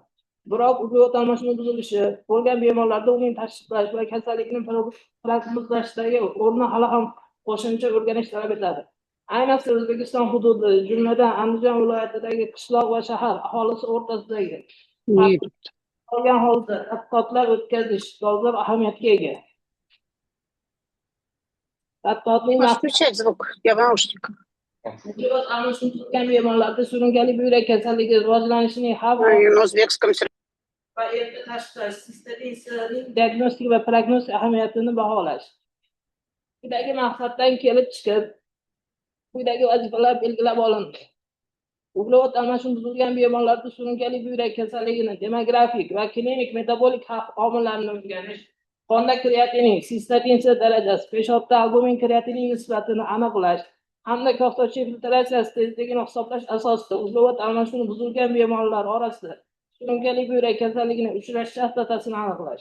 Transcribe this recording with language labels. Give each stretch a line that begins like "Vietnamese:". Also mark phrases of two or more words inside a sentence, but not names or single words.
Uzbek: Biroq uglevod almashuvi buzilishi bo'lgan bemorlarda uning tashxislash va kasallikni prognozlashdagi o'rni hali ham qo'shimcha o'rganish talab etiladi. Ayniqsa O'zbekiston hududi, jumladan Andijon viloyatidagi qishloq va shahar aholisi o'rtasidagi qolgan holda tadqiqotlar o'tkazish dolzarb ahamiyatga ega. Tadqiqotning
Russian: Включать звук, я в наушниках.
Uzbek: uglevod almashuvi tutgan bemorlarda surunkali buyrak kasalligi rivojlanishining xavfi
Russian: И на узбекском
Uzbek: va erta tashxis, sistatinning diagnostik va prognostik ahamiyatini baholash. Quyidagi maqsaddan kelib chiqib, quyidagi vazifalar belgilab olindi. Uglevod almashuvi buzilgan bemorlarda surunkali buyrak kasalligini demografik va klinik metabolik xavf omillarini o'rganish, qonda kreatinin, sistatin darajasi, peshobda albumin kreatinin nisbatini aniqlash hamda ko'xtovchi filtratsiyasi tezligini hisoblash asosida uglevod almashuvi buzilgan bemorlar orasida surunkali buyrak kasalligining uchrash chastotasini aniqlash.